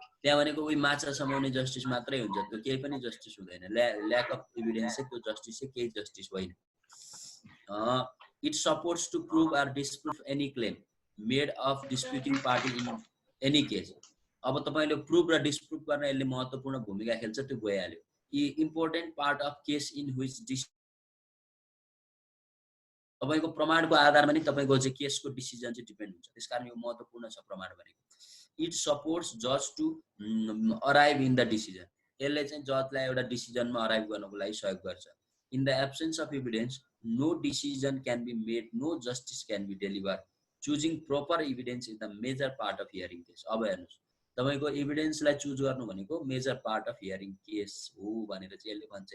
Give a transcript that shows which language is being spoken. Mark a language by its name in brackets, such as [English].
[Nepali] त्यहाँ भनेको उही माछा समाउने जस्टिस मात्रै हुन्छ, त्यो केही पनि जस्टिस हुँदैन। [English] lack of evidence [Nepali] चाहिँ त्यो जस्टिस चाहिँ केही जस्टिस होइन। [English] It supports to prove or disprove any claim made of disputing party in any case. [Nepali] अब तपाईले प्रुभ र डिस्प्रुभ गर्न यसले महत्त्वपूर्ण भूमिका खेल्छ, त्यो गइहाल्यो। [English] important part of case in which [Nepali] तपाईको प्रमाणको आधारमा नि तपाईको चाहिँ केसको डिसिजन चाहिँ डिपेन्ड हुन्छ। त्यसकारण यो महत्त्वपूर्ण छ प्रमाण भनेको। [English] It supports जज to arrive in the decision. [Nepali] यसले चाहिँ जजलाई एउटा डिसिजनमा अराइभ गर्नको लागि सहयोग गर्छ। [English] In the absence of evidence no decision can be made, no justice can be deliver. Choosing proper evidence is the major part of hearing case. [Nepali] अब हेर्नुस् तपाईको एभिडेन्सलाई चुज गर्नु भनेको [English] major part of hearing case [Nepali] हो भनेर चाहिँ यसले भन्छ।